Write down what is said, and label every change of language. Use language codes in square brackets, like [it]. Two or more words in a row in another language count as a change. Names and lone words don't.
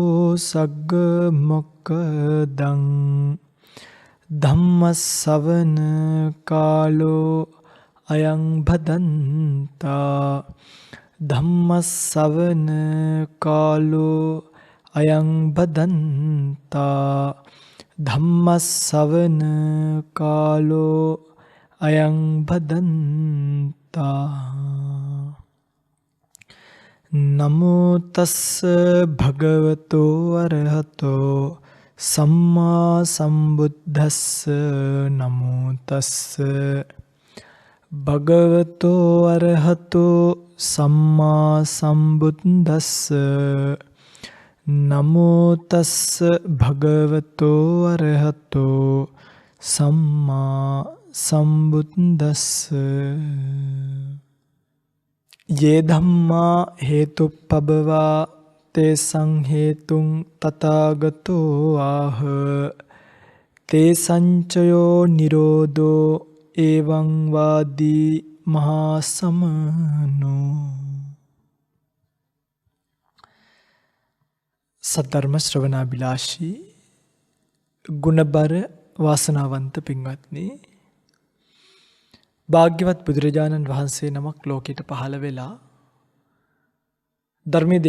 [pi] सग्गमोक्खदं धम्मश्रवण कालो अयं भदन्ता धम्मश्रवण कालो अयं भदन्ता धम्मश्रवण कालो अयं भदन्ता नमो तस्स भगवतो अरहतो सम्मा सम्बुद्धस्स नमो तस्स भगवतो अरहतो सम्मा सम्बुद्धस्स नमो तस्स भगवतो अरहतो सम्मा सम्बुद्धस्स ये धम्मा हेतुपभवा तेषां हेतुं तथागतो आह तेषाञ्चयो निरोधो एवं वादी महासमनो [si] සද්ධර්ම ශ්‍රවණාබිලාෂී ගුණබර වාසනාවන්ත පින්වත්නි, භාග්‍යවත් බුදුරජාණන් වහන්සේ නමක් ලෝකෙට පහළ වෙලා ධර්මයේ